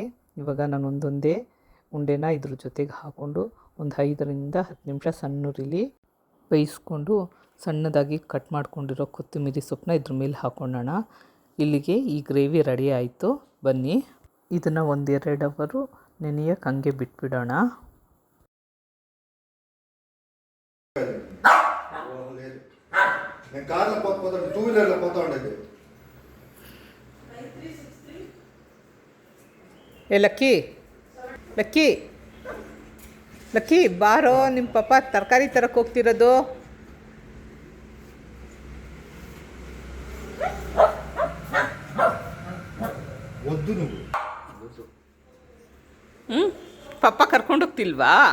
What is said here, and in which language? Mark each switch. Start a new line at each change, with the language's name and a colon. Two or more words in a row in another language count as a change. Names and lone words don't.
Kannada: ಇವಾಗ ನಾನು ಒಂದೊಂದೇ ಉಂಡೆನ ಇದ್ರ ಜೊತೆಗೆ ಹಾಕ್ಕೊಂಡು ಒಂದು 5-10 ನಿಮಿಷ ಸಣ್ಣ ಉರಿಲಿ ಬೇಯಿಸ್ಕೊಂಡು ಸಣ್ಣದಾಗಿ ಕಟ್ ಮಾಡ್ಕೊಂಡಿರೋ ಕೊತ್ತಂಬರಿ ಸೊಪ್ಪನ್ನ ಇದ್ರ ಮೇಲೆ ಹಾಕ್ಕೊಳ್ಳೋಣ. ಇಲ್ಲಿಗೆ ಈ ಗ್ರೇವಿ ರೆಡಿ ಆಯಿತು. ಬನ್ನಿ ಇದನ್ನು 1-2 ಅವರು ನೆನೆಯೋಕ್ಕೆ ಹಂಗೆ ಬಿಟ್ಬಿಡೋಣ.
Telugu: నేను కార్లో పోతా 2 వీలర్లో పోతా ఉండేది. ఏ లక్కీ,
Kannada: ಲಕ್ಕಿ ಲಕ್ಕಿ ಬಾರೋ, ನಿಮ್ಮ ಪಾಪ ತರಕಾರಿ ತರಕ್ಕೆ ಹೋಗ್ತಿರೋದು. ಒದ್ದು ನೀವು ಪಪ್ಪ ಕರ್ಕೊಂಡು ಹೋಗ್ತಿಲ್ವಾ?